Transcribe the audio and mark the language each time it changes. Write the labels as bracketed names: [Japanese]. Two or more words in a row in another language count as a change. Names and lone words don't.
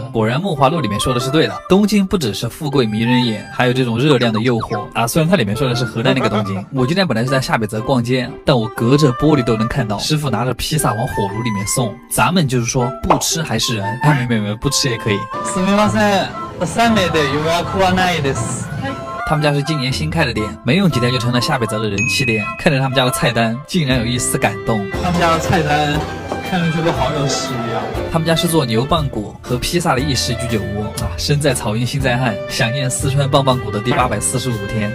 [Chinese] 果然梦华录里面说的是对的，东京不只是富贵迷人眼，还有这种热量的诱惑啊。虽然它里面说的是河南那个东京，我今天本来是在下北泽逛街，但我隔着玻璃都能看到师傅拿着披萨往火炉里面送。咱们就是说不吃还是人，哎，没，不吃也可以。 [Japanese] すみません、3名で予約はないです。 [Chinese] 他们家是今年新开的店，没用几天就成了下北泽的人气店。看着他们家的菜单，竟然有一丝感动。他们家的菜单看上去都好有食欲啊！他们家是做牛棒骨和披萨的意式居酒屋啊！身在草原心在汉，想念四川棒棒骨的第845天。